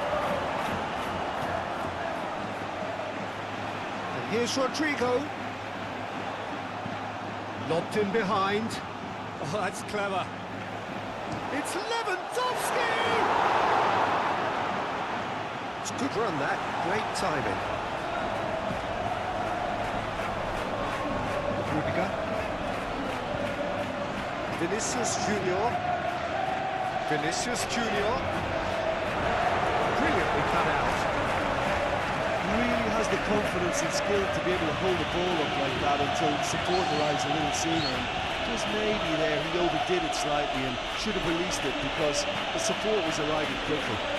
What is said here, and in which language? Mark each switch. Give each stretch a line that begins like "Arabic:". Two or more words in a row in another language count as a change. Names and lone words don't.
English: Here's Rodrigo. Lobbed in behind. Oh, that's clever. It's Lewandowski! It's a good run, that. Great timing. Rudiger. Vinicius Junior. Vinicius Junior. Brilliantly cut out. Really has the confidence and skill to be able to hold the ball up like that until support arrives a little sooner. And just maybe there he overdid it slightly and should have released it because the support was arriving quickly.